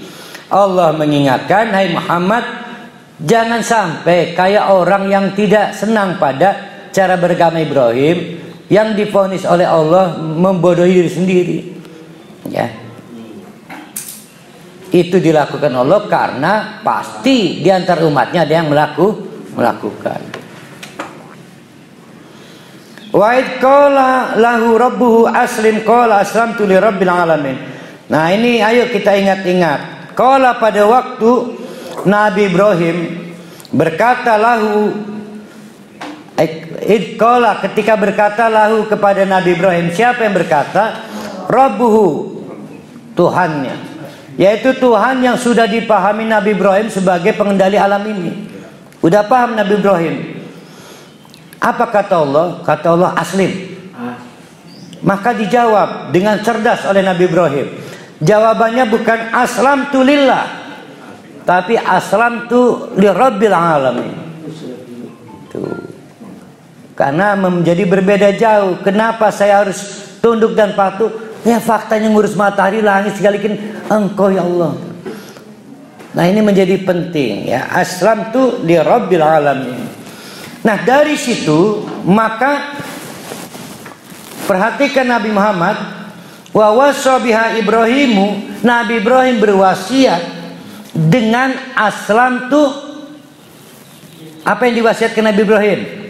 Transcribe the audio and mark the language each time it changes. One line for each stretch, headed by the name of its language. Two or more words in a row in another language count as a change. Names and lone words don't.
Indonesian: Allah mengingatkan, hai Muhammad, jangan sampai kayak orang yang tidak senang pada cara beragama Ibrahim, yang divonis oleh Allah membodohi diri sendiri. Ya. Itu dilakukan Allah karena pasti di antara umatnya ada yang melakukan.
Arabic: وإذ قال له ربه أسلم قال أسلمت لرب العالمين.
Indonesian: Nah ini ayo kita ingat-ingat. Qala pada waktu Nabi Ibrahim berkata lahu,
Arabic: إذ قال
Indonesian: ketika berkata lahu kepada Nabi Ibrahim, siapa yang berkata? Rabbuhu, Tuhannya, yaitu Tuhan yang sudah dipahami Nabi Ibrahim sebagai pengendali alam ini. Udah paham Nabi Ibrahim. Apa kata Allah? Kata Allah aslim. Maka dijawab dengan cerdas oleh Nabi Ibrahim. Jawabannya bukan
Arabic: أسلمت لله,
Indonesian: tapi
Arabic: أسلمت لرب العالمين.
Indonesian: Tuh. Karena menjadi berbeda jauh. Kenapa saya harus tunduk dan patuh? Ya faktanya ngurus matahari langit sekalikin engkau ya Allah. Nah ini menjadi penting ya.
Arabic: أسلمت لرب العالمين.
Indonesian: Nah dari situ maka perhatikan Nabi Muhammad,
Arabic: ووصى بها إبراهيم,
Indonesian: Nabi Ibrahim berwasiat dengan aslam tu. Apa yang diwasiatkan Nabi Ibrahim?